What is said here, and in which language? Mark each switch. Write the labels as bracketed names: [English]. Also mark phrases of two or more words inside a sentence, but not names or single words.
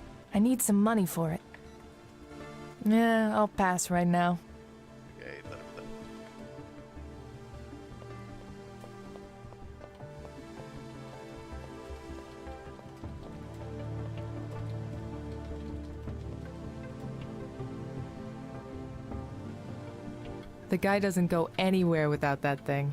[English] I need some money for it. Yeah, I'll pass right now. [Finnish] Okei, ei tarvita. [English] The guy doesn't go anywhere without that thing.